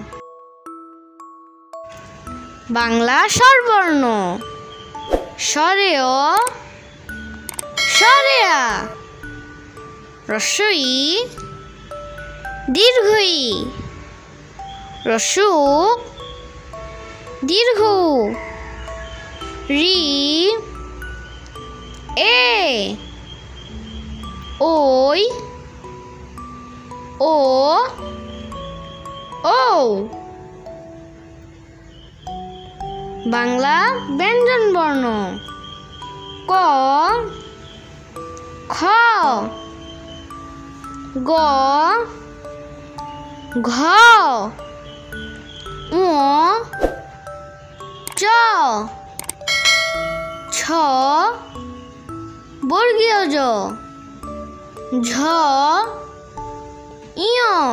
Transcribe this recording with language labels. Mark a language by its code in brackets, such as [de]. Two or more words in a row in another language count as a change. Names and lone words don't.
[bn] বাংলা স্বরবর্ণ: স্বরেয়, স্বরেয়া, হ্রস্ব ই, দীর্ঘ ই, হ্রস্ব উ, দীর্ঘ উ, রি, এ, ওই, ও, ও। বাংলা ব্যঞ্জনবর্ণ: ক, খ, গ, ঘ, ঙ, চ, ছ, বর্গীয় জ, ঝ, ইয়,